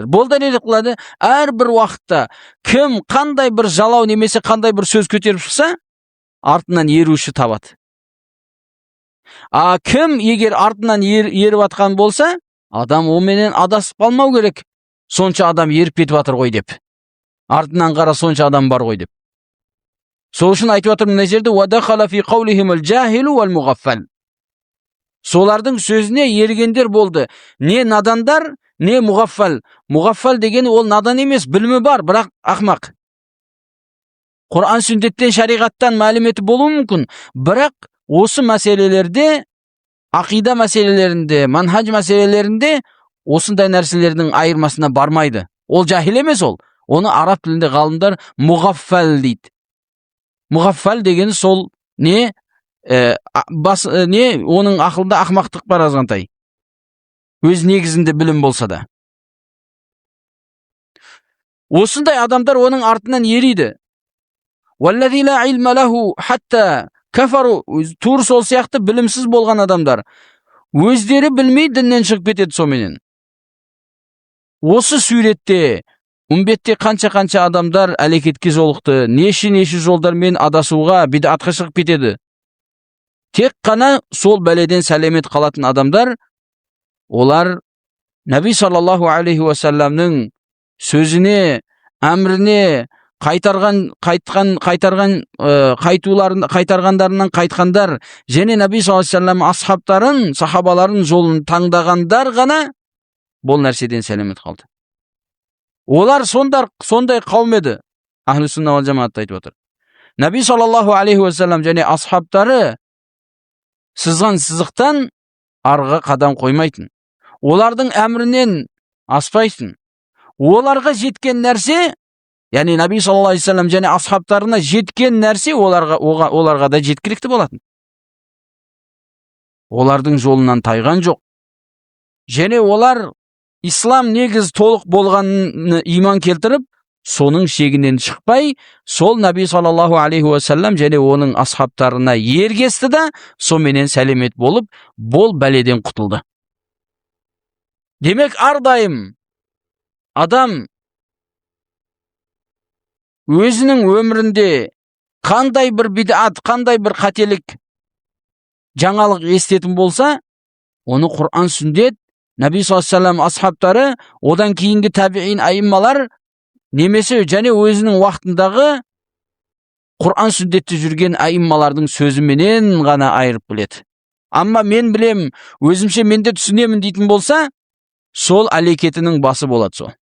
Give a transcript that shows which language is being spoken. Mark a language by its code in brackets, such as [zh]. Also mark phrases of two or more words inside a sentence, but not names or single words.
[kk] Бұл дәлел қылады, әрбір уақытта кім қандай бір жалау немесе қандай бір сөз көтеріп шықса, артынан еруші табады. Кім егер артынан еріп атқан болса, адам оменен адасып қалмау керек. Сонша адам еріп кетіп жатыр ғой деп. Артынан қара, сонша адам бар ғой деп. Сол үшін айтып жатыр мына жерде [ar] وَدَخَلَ فِي قَوْلِهِمُ الْجَاهِلُ وَالْمُغَفَّلُ. [kk] Солардың сөзіне ергендер болды. Не надандар, не мұғаффал. Мұғаффал деген ол надан емес, білімі бар, бірақ ақмақ. Құран сүндеттен, шариғаттан мәліметі болуы мүмкін, бірақ осы мәселелерде, ақида мәселелерінде, манхаж мәселелерінде осындай нәрселердің айырмасына бармайды. Ол жахил емес ол. Оны араб тілінде ғалымдар мұғаффал дейді. Мұғаффал деген сол не оның ақылында ақмақтық бар азғантай. Өз негізінде білім болса да. Осындай адамдар оның артынан ериді. [ar] وَالَّذِي لَا عِلْمَ لَهُ حَتَّى كَفَرُوا. [kk] Тур сол сияқты білімсіз болған адамдар. Өздері білмей діннен шығып кетеді соменен. Осы суретте, үмбетте қанша адамдар әлекетке жолықты, неше жолдармен адасуға, бидатқа шығып кетеді. Тек қана сол бәледен сәлемет қалатын адамдар, олар Наби [ar] صلى الله عليه وسلم [kk] сөзіне, әміріне қайтарғандарынан қайтқандар, және Наби [ar] صلى الله عليه وسلم [kk] асхабтарын, сахабаларын жолын таңдағандар ғана бұл нәрседен сәлемет қалды. Олар сондай қауым еді. Ахлүс-сүнна уәл жамаат айтып отыр. Наби [ar] صلى الله عليه وسلم [kk] және асхабтары сызған сызықтан арғы қадам қоймайтын. Олардың әмірінен аспайтын. Оларға жеткен нәрсе, яғни Наби [ar] صلى الله عليه وسلم [kk] және асхабтарына жеткен нәрсе оларға да жеткілікті болатын. Олардың жолынан тайған жоқ. Және олар ислам негіз толық болғанын иман келтіріп, соның шегінен шықпай, сол Наби [ar] صلى الله عليه وسلم [kk] және оның асхабтарына ергесті да, соменен сәлемет болып, бол бәледен құтылды. Демек, ардайым адам өзінің өмірінде қандай бір бидат, қандай бір қателік, жаңалық естетін болса, оны Құран сүндет, Наби [ar] صلى الله عليه وسلم [kk] асхабтары, одан кейінгі табиин айыммалар, немесе және өзінің уақытындағы Құран сүндетте жүрген айыммалардың сөзіменен ғана айырып біледі. Амма мен білем, өзімше менде түсінемін дейтін болса, сол әлекетінің басы болады сол.